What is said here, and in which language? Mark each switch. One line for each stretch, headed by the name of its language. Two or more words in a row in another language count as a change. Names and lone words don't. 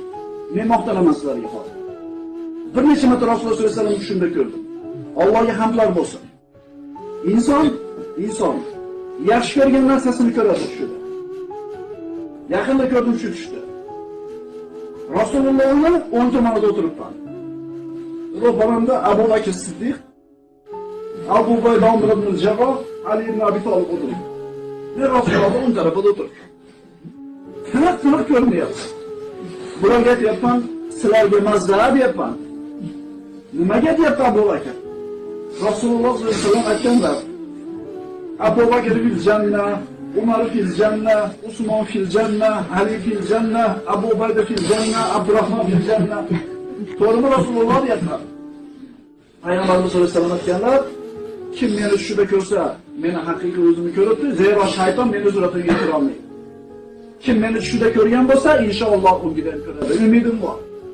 Uzbek: Men maqtanaman sizlarga hozir. Bir necha marta Rasululloh
Arabic: صلى الله عليه وسلم
Uzbek: tushida ko'rdim. Allohga hamdlar bo'lsin. Inson yaxshi ko'rgan narsasini ko'radi tushida. Yaqinda ko'rdim shu tushda. Rasulullohni o'ng tomonida o'tiribman. Ro'paramda Abu Bakr Siddiq, Abu Bayda ibn al-Jarroh, Ali ibn Abi Talib o'tiribdi. Men Rasulullohning o'ng tarafida o'tiribman. Tiniq ko'rinyapti. Bularga aytyapman, sizlarga mazza deyapman. Nimaga deyapti Abu Bakr? Rasululloh
Arabic: صلى الله عليه وسلم
Uzbek: aytganlar:
Arabic: أبو بكر في الجنة عمر في الجنة عثمان في الجنة علي في الجنة أبو بيدة في الجنة عبد الرحمن في الجنة.
Uzbek: To'g'rimi Rasululloh deyaptilar. Payg'ambarimiz
Arabic: صلى الله عليه وسلم
Uzbek: aytganlar: kim meni tushida ko'rsa, meni haqiqiy o'zimni ko'ribdi, zero shayton meni suratimga kira olmaydi. Kim meni tushida ko'rgan bo'lsa, inshaalloh unga ham ko'radi. Umidim bor.